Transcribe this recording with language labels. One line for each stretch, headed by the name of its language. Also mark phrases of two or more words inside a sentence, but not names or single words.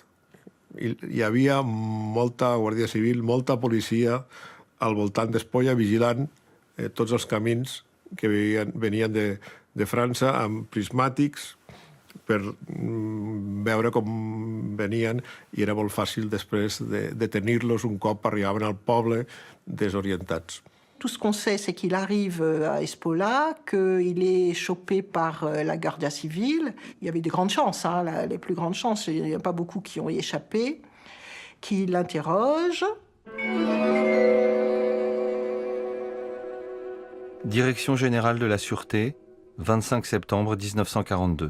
Catalan: Hi havia molta Guàrdia Civil, molta policia al voltant d'Espolla vigilant tots els camins que venien de França amb prismàtics per veure com venien i era molt fàcil després de detenir-los un cop arribaven al poble desorientats.
French: Tout ce qu'on sait, c'est qu'il arrive à Espolla, qu'il est chopé par la Guardia Civile. Il y avait de grandes chances, les plus grandes chances, il n'y a pas beaucoup qui ont échappé, qui l'interroge. Direction générale de la Sûreté, 25 septembre 1942.